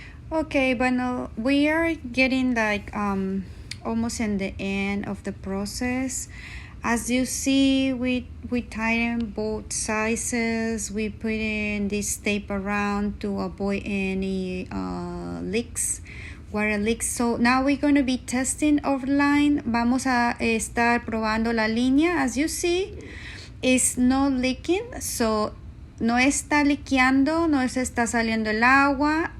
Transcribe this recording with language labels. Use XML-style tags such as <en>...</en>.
<en>Okay, bueno, we are getting like almost in the end of the process. As you see, we tighten both sizes. We put in this tape around to avoid any leaks, water leaks. So now we're going to be testing our line.</en> <es>Vamos a estar probando la línea.</es> <en>As you see, it's not leaking.</en> <es>So no está liqueando, no se está saliendo el agua.</es>